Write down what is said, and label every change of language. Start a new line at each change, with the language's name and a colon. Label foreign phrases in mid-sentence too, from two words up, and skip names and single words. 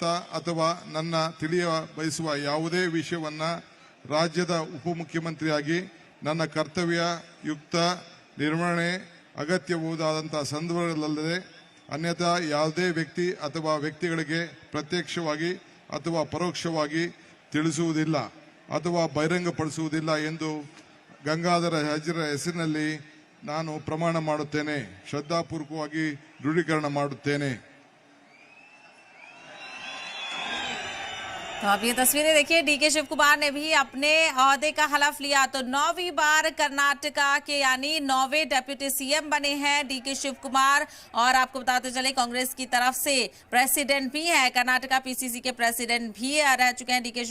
Kannada: ಅಥವಾ ನನ್ನ ತಿಳಿಯ ಬಯಸುವ ಯಾವುದೇ ವಿಷಯವನ್ನು ರಾಜ್ಯದ ಉಪಮುಖ್ಯಮಂತ್ರಿಯಾಗಿ ನನ್ನ ಕರ್ತವ್ಯಯುಕ್ತ ನಿರ್ವಹಣೆ ಅಗತ್ಯಬಹುದಾದಂಥ ಸಂದರ್ಭಗಳಲ್ಲದೆ ಅನ್ಯಥಾ ಯಾವುದೇ ವ್ಯಕ್ತಿ ಅಥವಾ ವ್ಯಕ್ತಿಗಳಿಗೆ ಪ್ರತ್ಯಕ್ಷವಾಗಿ ಅಥವಾ ಪರೋಕ್ಷವಾಗಿ ತಿಳಿಸುವುದಿಲ್ಲ ಅಥವಾ ಬಹಿರಂಗಪಡಿಸುವುದಿಲ್ಲ ಎಂದು ಗಂಗಾಧರ ಅಜ್ಜರ ಹೆಸರಿನಲ್ಲಿ ನಾನು ಪ್ರಮಾಣ ಮಾಡುತ್ತೇನೆ. ಶ್ರದ್ಧಾಪೂರ್ವಕವಾಗಿ ದೃಢೀಕರಣ ಮಾಡುತ್ತೇನೆ.
Hindi: तो आप ये तस्वीरें देखिए, डी.के. शिव कुमार ने भी अपने ओहदे का हलफ लिया। तो 9वीं बार कर्नाटका के यानी 9वें डेप्यूटी सीएम बने हैं डी.के. शिव कुमार। और आपको बताते चले कांग्रेस की तरफ से प्रेसिडेंट भी है, कर्नाटका पीसीसी के प्रेसिडेंट भी रह चुके हैं डी.के.